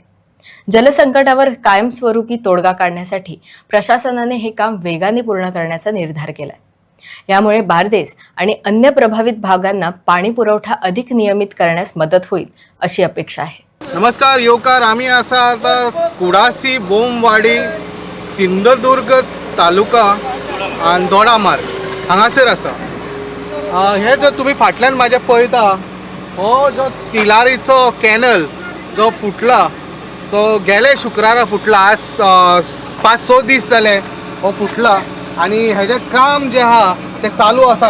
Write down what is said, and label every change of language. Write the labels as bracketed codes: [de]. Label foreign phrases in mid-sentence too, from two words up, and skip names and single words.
[mr] जलसंकटावर कायमस्वरूपी तोडगा काढण्यासाठी प्रशासनाने हे काम वेगाने पूर्ण करण्याचा निर्धार केलाय. यामुळे बारदेस आणि अन्य प्रभावित भागांना पाणी पुरवठा अधिक नियमित करण्यास मदत होईल अशी अपेक्षा आहे. [kok] नमस्कार योकार, आम्ही असा आता कुडासी बोमवाडी सिंधुदुर्ग तालुका आणि दोडामार्ग हांगासर आसा. हे जो तुम्ही फाटल्यान माझ्या पळयता हो जो तिलारीचो कॅनल जो फुटला, जो गेले शुक्रारा फुटला. आज 5-6 दीस जाले हो फुटला आणि हेजें काम जे आहा ते चालू आसा.